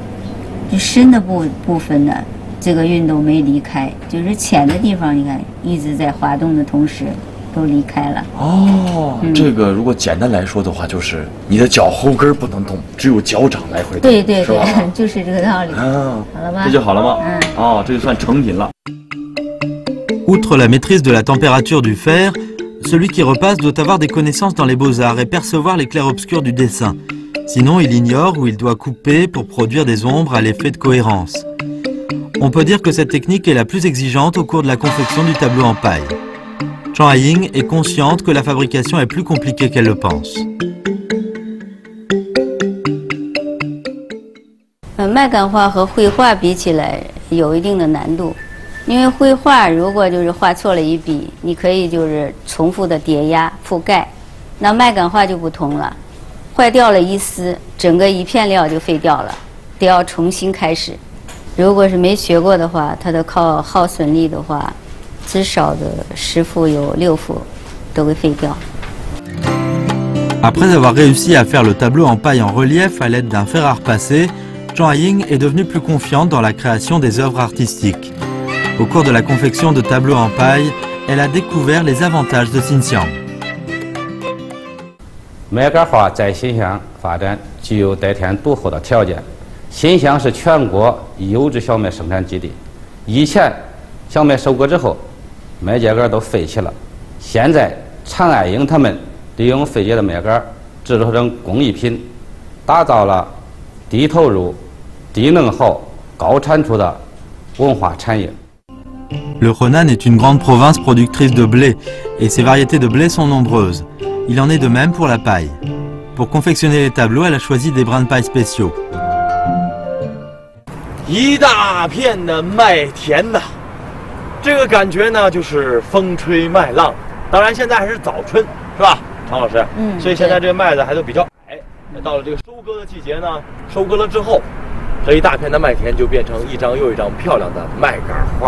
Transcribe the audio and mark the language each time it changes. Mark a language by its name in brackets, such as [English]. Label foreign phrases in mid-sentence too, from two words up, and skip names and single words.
[Chinese] 就深的部分呢，这个熨斗没离开，就是浅的地方，你看一直在滑动的同时都离开了。这个如果简单来说的话，就是你的脚后跟不能动，只有脚掌来回动。对，就是这个道理。好了吧？这就好了吗？这就算成品了。 [French] Outre la maîtrise de la température du fer, celui qui repasse doit avoir des connaissances dans les beaux-arts et percevoir les clairs-obscurs du dessin. Sinon, il ignore où il doit couper pour produire des ombres à l'effet de cohérence. On peut dire que cette technique est la plus exigeante au cours de la confection du tableau en paille. Zhang Haiying est consciente que la fabrication est plus compliquée qu'elle le pense. [Chinese] 麦秆画和绘画比起来有一定的难度，因为绘画如果就是画错了一笔，你可以就是重复的叠压覆盖，那麦秆画就不同了，坏掉了一丝，整个一片料就废掉了，得要重新开始。如果是没学过的话，它的靠耗损力的话，至少的10幅有6幅都给废掉。 [French] Après avoir réussi à faire le tableau en paille en relief à l'aide d'un fer à repasser, Zhang Ying est devenue plus confiante dans la création des œuvres artistiques. Au cours de la confection de tableaux en paille, elle a découvert les avantages de Xinxiang. [Chinese] 麦秆画在新乡发展具有得天独厚的条件。新乡是全国优质小麦生产基地。以前小麦收割之后，麦秸秆都废弃了。现在常爱英他们利用废弃的麦秆制作成工艺品，打造了低投入、低能耗、高产出的文化产业。 [French] Le Henan est une grande province productrice de blé, et ses variétés de blé sont nombreuses. Il en est de même pour la paille. Pour confectionner les tableaux, elle a choisi des brins de paille spéciaux. [Chinese] 一大片的麦田呐，这个感觉呢，就是风吹麦浪。当然，现在还是早春，是吧，常老师？所以现在这个麦子还都比较矮。到了这个收割的季节呢，收割了之后，这一大片的麦田就变成一张又一张漂亮的麦秆画了。